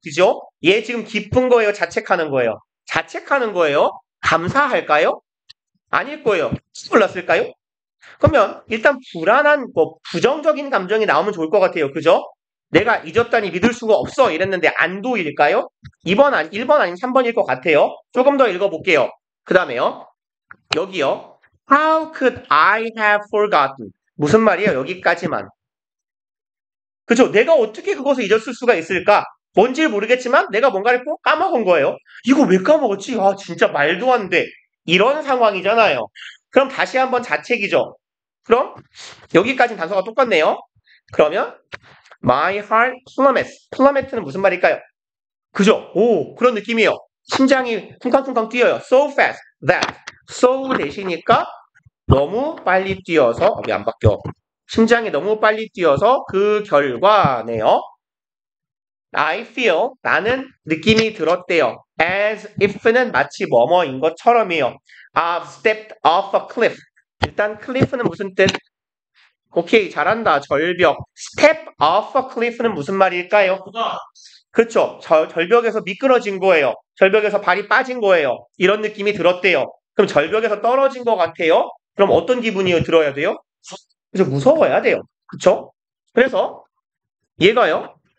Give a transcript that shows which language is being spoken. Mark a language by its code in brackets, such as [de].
[ko] 그죠? 얘 지금 기쁜 거예요? 자책하는 거예요? 자책하는 거예요? 감사할까요? 아닐 거예요. 몰랐을까요? 그러면 일단 불안한 부정적인 감정이 나오면 좋을 것 같아요. 그죠? 내가 잊었다니 믿을 수가 없어 이랬는데 안도일까요? 1번 아니면 3번일 것 같아요. 조금 더 읽어볼게요. 그 다음에요. 여기요. [en] How could I have forgotten? [ko] 무슨 말이에요? 여기까지만. 그죠? 내가 어떻게 그것을 잊었을 수가 있을까? 뭔지 모르겠지만 내가 뭔가를 꼭 까먹은 거예요. 이거 왜 까먹었지? 아 진짜 말도 안 돼. 이런 상황이잖아요. 그럼 다시 한번 자책이죠. 그럼 여기까지는 단서가 똑같네요. 그러면 [en] My heart plummets. [ko] plummet는 무슨 말일까요? 그죠? 오 그런 느낌이에요. 심장이 쿵쾅쿵쾅 뛰어요. [en] So fast that. [ko] So 대시니까 너무 빨리 뛰어서 왜 안 바뀌어? 심장이 너무 빨리 뛰어서 그 결과네요. [en] I feel [ko] 나는 느낌이 들었대요. As if는 마치 뭐뭐인 것처럼이요. [en] I've stepped off a cliff. [ko] 일단 cliff는 무슨 뜻? 오케이 잘한다. 절벽. [en] Step off a cliff는 [ko] 무슨 말일까요? 그렇죠. 절벽에서 미끄러진 거예요. 절벽에서 발이 빠진 거예요. 이런 느낌이 들었대요. 그럼 절벽에서 떨어진 것 같아요? 그럼 어떤 기분이 들어야 돼요? 그래서 무서워야 돼요. 그렇죠? 그래서 얘가요.